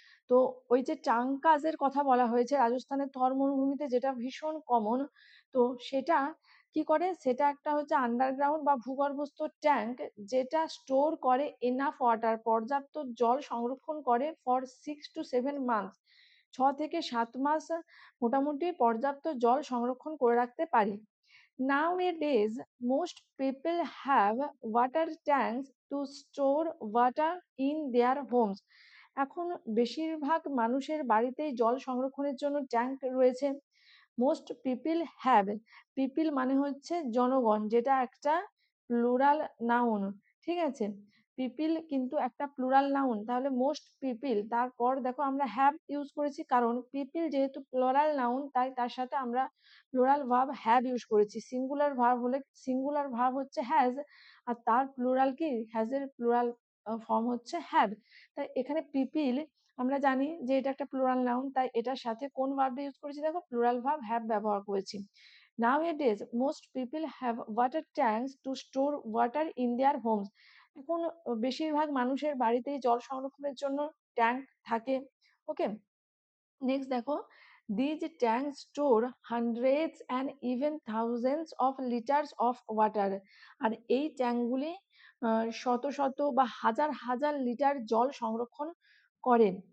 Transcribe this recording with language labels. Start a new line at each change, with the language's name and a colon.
Bangla: তো ওই যে টাঙ্কাসের কথা বলা হয়েছে রাজস্থানের থর মরুভূমিতে, যেটা ভীষণ কমন, তো সেটা কি করে, সেটা একটা হচ্ছে আন্ডারগ্রাউন্ড বা ভূগর্ভস্থ ট্যাঙ্ক, যেটা স্টোর করে
English: enough water,
Bangla: পর্যাপ্ত জল সংরক্ষণ করে,
English: for 6 to 7 months,
Bangla: 6 থেকে 7 মাস মোটামুটি পর্যাপ্ত জল সংরক্ষণ করে রাখতে পারে।
English: Nowadays, most people have water tanks to store water in their homes.
Bangla: এখন বেশিরভাগ মানুষের বাড়িতেই জল সংরক্ষণের জন্য ট্যাঙ্ক রয়েছে।
English: most people have,
Bangla: পিপল মানে হচ্ছে জনগণ, যেটা একটা প্লুরাল নাউন, ঠিক আছে। পিপল কিন্তু একটা প্লুরাল নাউন, তাহলে মোস্ট পিপল, তারপর দেখো আমরা হ্যাভ ইউজ করেছি কারণ পিপল যেহেতু প্লুরাল নাউন তাই তার সাথে আমরা প্লুরাল ভার্ব হ্যাভ ইউজ করেছি। সিঙ্গুলার ভার্ব হলে, সিঙ্গুলার ভার্ব হচ্ছে হ্যাজ, আর তার প্লুরাল কি, হ্যাজের প্লুরাল ফর্ম হচ্ছে হ্যাভ। তাই এখানে পিপিল আমরা জানি যে এটা একটা প্লুরাল নাউন, তাই এটার সাথে কোন ভার্বটা ইউজ করেছি, দেখো প্লুরাল ভার্ব হ্যাভ ব্যবহার করেছি।
English: Nowadays most people have water tanks to store water in their homes.
Bangla: এখন বেশিরভাগ মানুষের বাড়িতেই জল সংরক্ষণের জন্য ট্যাঙ্ক থাকে।
English: Okay, next দেখো, these tank store hundreds and even thousands of litres of water.
Bangla: আর এই ট্যাঙ্কগুলি শত শত বা হাজার হাজার লিটার জল সংরক্ষণ করে।